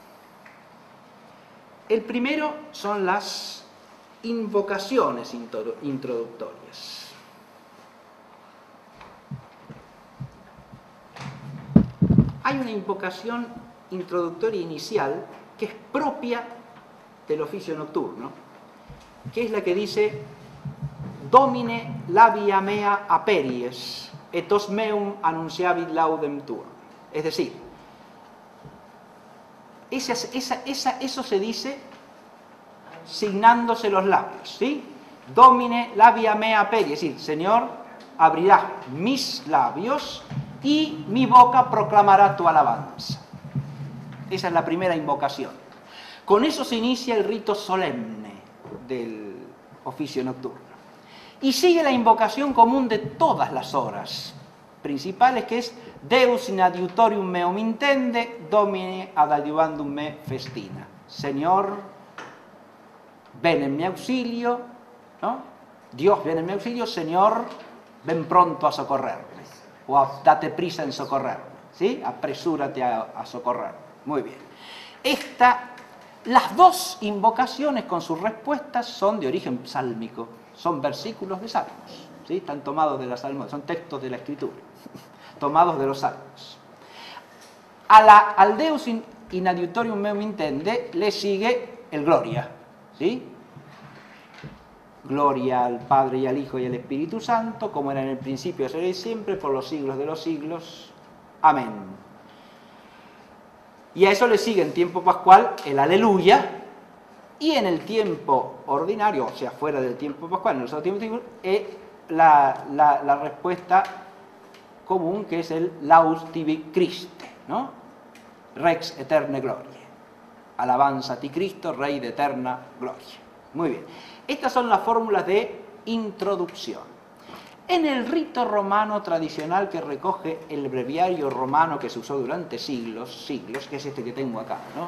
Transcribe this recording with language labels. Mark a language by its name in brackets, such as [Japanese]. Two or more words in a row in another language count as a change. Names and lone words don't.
[Spanish] El primero son las invocaciones introductorias. Hay una invocación introductoria inicial que es propia del oficio nocturno, que es la que dice [Latin] Domine labia mea aperies, et os meum annunciavit laudem tuam. [Spanish] Es decir, eso se dice signándose los labios, ¿sí? [Latin] Domine labia mea aperies, [Spanish] es decir, Señor, abrirás mis labios y mi boca proclamará tu alabanza. Esa es la primera invocación. Con eso se inicia el rito solemne del oficio nocturno. Y sigue la invocación común de todas las horas principales, que es [Latin] Deus in adiutorium meum intende, Domine ad adiuvandum me festina. [Spanish] Señor, ven en mi auxilio, ¿no? Dios, ven en mi auxilio, Señor, ven pronto a socorrerme. O date prisa en socorrerme, ¿sí? Apresúrate a socorrerme. Muy bien. Las 2 invocaciones con sus respuestas son de origen sálmico, son versículos de salmos, ¿sí? Están tomados de la salmos, son textos de la Escritura, tomados de los salmos. Al [Latin] Deus in adiutorium meum intende [Spanish] le sigue el Gloria, ¿sí? Gloria al Padre y al Hijo y al Espíritu Santo, como era en el principio, será y siempre, por los siglos de los siglos. Amén. Y a eso le sigue en tiempo pascual el Aleluya, y en el tiempo ordinario, o sea, fuera del tiempo pascual, en los otros tiempos, la respuesta común, que es el [Latin] Laus tibi Christe, [Spanish] ¿no? [Latin] Rex eterne gloria. [Spanish] Alabanza a ti, Cristo, Rey de eterna gloria. Muy bien. Estas son las fórmulas de introducción. En el rito romano tradicional que recoge el breviario romano que se usó durante siglos, que es este que tengo acá, ¿no?